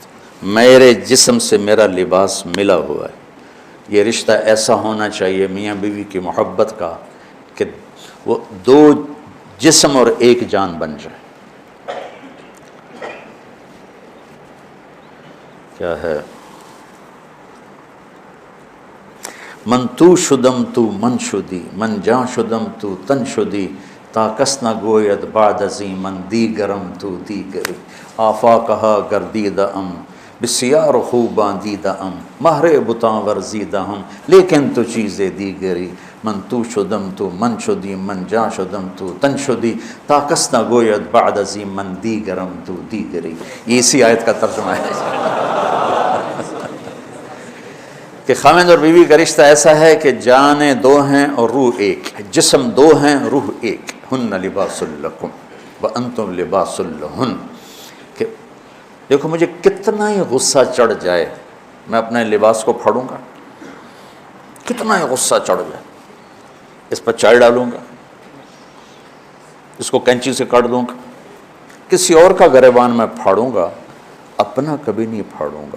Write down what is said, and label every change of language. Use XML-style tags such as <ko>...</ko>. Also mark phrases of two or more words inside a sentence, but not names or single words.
<ur>میرے جسم سے میرا لباس ملا ہوا ہے. یہ رشتہ ایسا ہونا چاہیے میاں بیوی کی محبت کا کہ وہ دو جسم اور ایک جان بن جائے. کیا ہے؟</ur> <fa>من تو شدم تو من شدی، من جاں شدم تو تن شدی، تا کس نہ گوید بعد ازیں من دیگرم تو دیگری. آفاقہا گردیدہ ام بسیار خوباں دیدہ ام، مہر بتاں ورزیدہ ہم لیکن تو چیزیں دیگری. من تو شدم تو من شدی، من جاں شدم تو تن شدی، تا کس نہ گوید بعد ازیں من دیگرم تو دیگری.</fa> <ur>یہ اسی آیت کا ترجمہ ہے کہ خامند اور بیوی کا رشتہ ایسا ہے کہ جانیں دو ہیں اور روح ایک، جسم دو ہیں روح ایک.</ur> <ar>ہن لباس لکم وانتم لباس لہن.</ar> <ur>کہ دیکھو مجھے کتنا ہی غصہ چڑھ جائے میں اپنے لباس کو پھاڑوں گا، کتنا ہی غصہ چڑھ جائے اس پر چائے ڈالوں گا، اس کو کینچی سے کاٹ دوں گا، کسی اور کا گریبان میں پھاڑوں گا، اپنا کبھی نہیں پھاڑوں گا.</ur>